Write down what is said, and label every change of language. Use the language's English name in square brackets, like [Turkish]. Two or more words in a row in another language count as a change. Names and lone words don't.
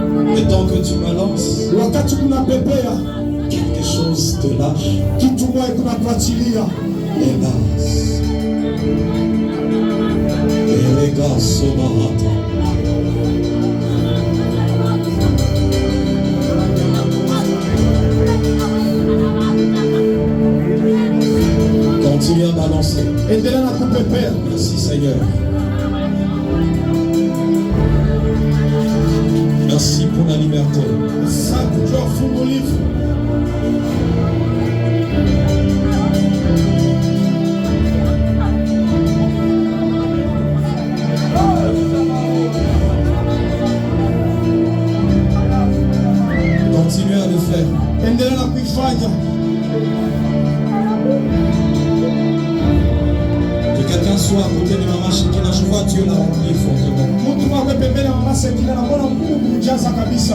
[French] Et tant que tu me lances, [Swahili] wakati kunapepea [French] quelque chose te lâche. [Swahili] kitu moja kunakuachilia. [French] Hélas. Et les gars sobarata. Continue à balancer. [Swahili] Endelea na kupepea. [French] Merci Seigneur. Merci pour la liberté. [Swahili] Asante juu ya ufungulivu. [French] Continue à le faire. [Swahili] Endelea na kuifanya. [French] Que quelqu'un soit à côté de Maman Shekina, je vois Dieu la remplir fortement. [Swahili] Mtu mmoja pembeni ya mama Sekina na mbona Mungu kumjaza kabisa.